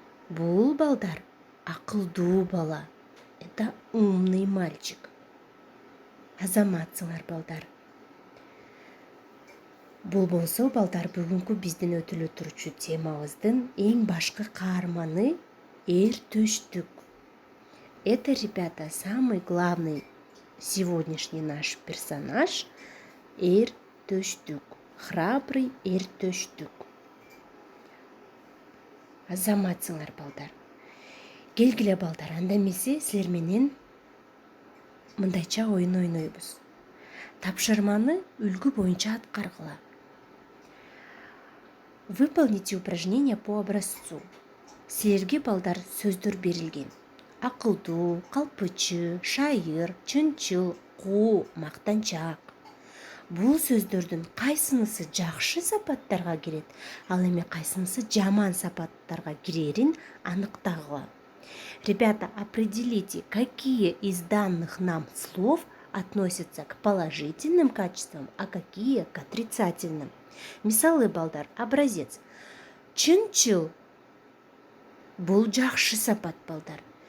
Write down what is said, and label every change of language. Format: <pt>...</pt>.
<ky>Бул балдар акылдуу бала.</ky> <ru>Это умный мальчик.</ru> <ky>Азаматсыңар, балдар. Бул болсо, балдар, бүгүнкү биздин өтүлө турчу темабыздын эң башкы каарманы эртөштүк.</ky> <ru>Это, ребята, самый главный сегодняшний наш персонаж — эртөштүк. Храбрый эртөштүк.</ru> <ky>Азаматсыңар, балдар. Келгиле, балдар, анда эмесе силер менен мындайча оюн ойнойбуз. Тапшырманы үлгү боюнча аткаргыла.</ky> <ru>Выполните упражнение по образцу.</ru> <ky>Силерге, балдар, сөздөр берилген. Акылдуу, калпычы, шайыр, чынчыл, куу, мактанчак. Бул сөздөрдүн кайсынысы жакшы сапаттарга кирет, ал эми кайсынысы жаман сапаттарга кирерин аныктагыла.</ky> <ru>Ребята, определите, какие из данных нам слов относятся к положительным качествам, а какие к отрицательным.</ru> <ky>Мисалы, балдар, образец. Чынчыл — бул жакшы сапат, балдар.</ky>